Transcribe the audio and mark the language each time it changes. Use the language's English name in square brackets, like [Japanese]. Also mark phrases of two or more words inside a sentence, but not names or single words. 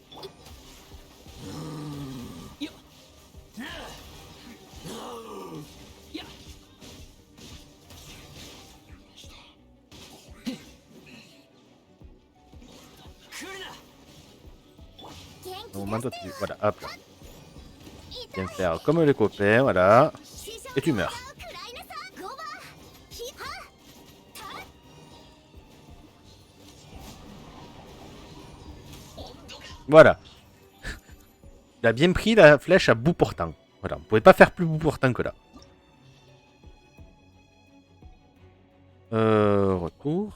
[Japanese] よっやっ来るな元 [French] Au [Japanese] 気 [French] moment [Japanese] 出 [French] où [Japanese] して [French] tu... [Japanese] よ [French] Voilà, hop là. [Japanese] いた [French] Viens faire comme les copains, voilà. Et tu meurs. [Japanese] 食らいなさ5番ひはた [French] Voilà. Il a bien pris la flèche à bout portant. Voilà, on pouvait pas faire plus bout portant que là. Retour.